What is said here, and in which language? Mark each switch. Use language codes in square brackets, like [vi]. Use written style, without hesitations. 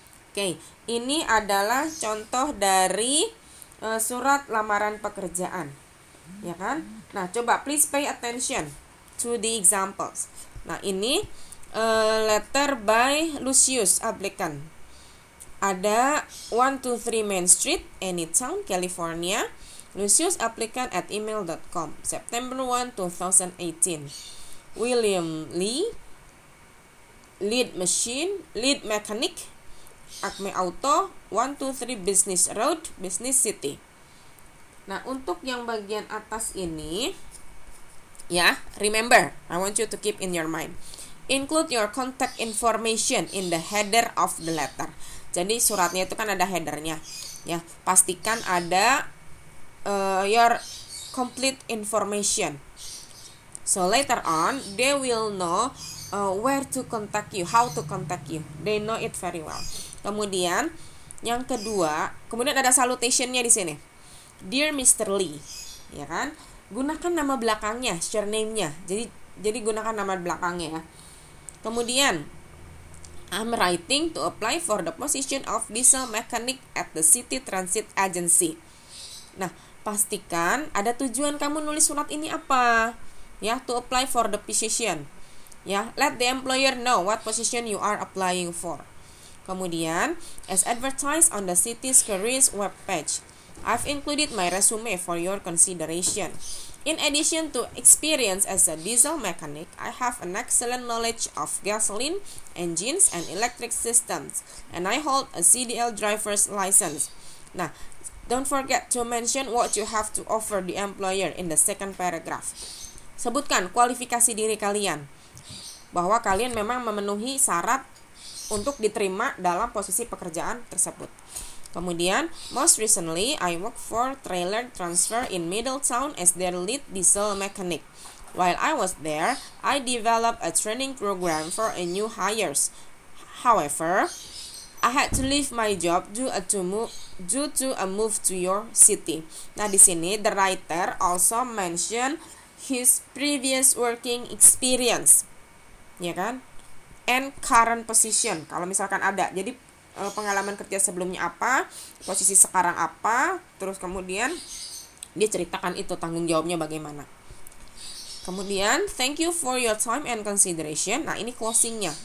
[id] Oke, ini adalah contoh dari surat lamaran pekerjaan, ya kan? [en] Nah, coba please pay attention to the examples. Nah, ini letter by Lucius applicant. [id] Ada 123 Main Street, Anytown, California. [en] Lucius applicant at email.com, September 1, 2018. William Lee, lead mechanic, Acme Auto, 123 Business Road, Business City. [id] Nah, untuk yang bagian atas ini, ya, [en] remember, I want you to keep in your mind. Include your contact information in the header of the letter. [id] Jadi suratnya itu kan ada headernya, ya. Pastikan ada [en] your complete information. So later on, they will know where to contact you, how to contact you. They know it very well. [id] Kemudian yang kedua, kemudian ada salutation-nya di sini. Dear Mr. Lee, ya kan? Gunakan nama belakangnya, surname-nya. Jadi gunakan nama belakangnya ya. [en] Kemudian I'm writing to apply for the position of diesel mechanic at the City Transit Agency. [id] Nah, pastikan ada tujuan kamu nulis surat ini apa. [en] Ya, to apply for the position. Ya, let the employer know what position you are applying for. Kemudian, as advertised on the city's careers webpage, I've included my resume for your consideration. In addition to experience as a diesel mechanic, I have an excellent knowledge of gasoline, engines, and electric systems, and I hold a CDL driver's license. Nah, don't forget to mention what you have to offer the employer in the second paragraph. [id] Sebutkan kualifikasi diri kalian, bahwa kalian memang memenuhi syarat untuk diterima dalam posisi pekerjaan tersebut. [en] Kemudian, most recently, I worked for Trailer Transfer in Middletown as their lead diesel mechanic. While I was there, I developed a training program for a new hires. However, I had to leave my job due to a move to your city. Nah, [id] di sini [en] the writer also mention his previous working experience, ya kan? And current position, [id] kalau misalkan ada. Jadi pengalaman kerja sebelumnya apa, posisi sekarang apa, terus kemudian dia ceritakan itu tanggung jawabnya bagaimana. [en] Kemudian, thank you for your time and consideration. [id] Nah, ini closingnya.